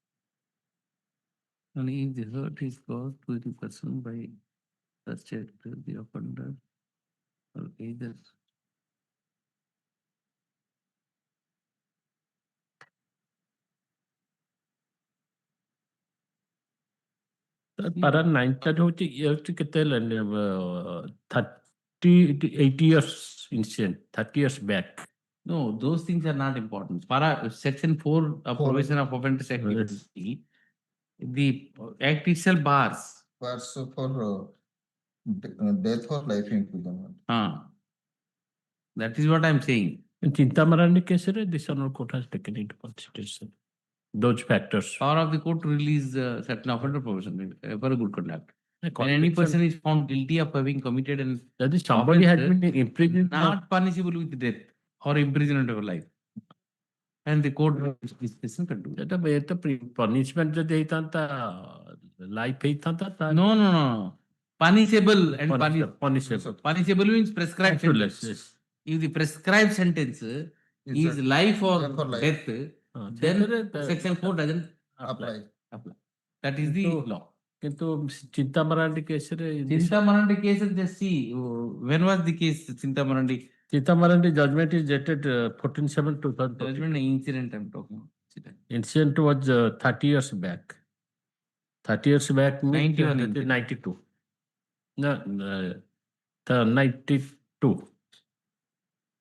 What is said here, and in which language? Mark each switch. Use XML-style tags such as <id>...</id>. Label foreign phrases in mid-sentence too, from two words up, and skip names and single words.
<en>And if the hurt is caused to the person by such act, the offender or either</en> <or>Para 9 ଟା ହଉଛି କେତେ ହେଲାଣି</or> <en>80 years incident, 30 years back. No, those things are not important. Para section 4 of provision of offenders activity, the act itself bars. Bars for death or life imprisonment. That is what I am saying. In Chinta Marandi case, this honor court has taken into consideration those factors. Power of the court to release certain offender provision for a good conduct. When any person is found guilty of having committed an that is somebody has been imprisoned, not punishable with death or imprisonment of life. And the court discretion can do. That punishment</en> <or>ଯଦି ହେଇଥାନ୍ତା life ହେଇଥାନ୍ତା.</or> <en>No. Punishable and punishable. Punishable means prescribed sentence. Yes. If the prescribed sentence is life or death, then section 4 doesn't apply. That is the law.</en> <or>କିନ୍ତୁ Chinta Marandi case ରେ</or> <en>Chinta Marandi case, just see, when was the case Chinta Marandi? Chinta Marandi judgment is dated 14/7/2000. Judgment incident I'm talking about. Incident was 30 years back. 30 years back means 92. No, 92.</en>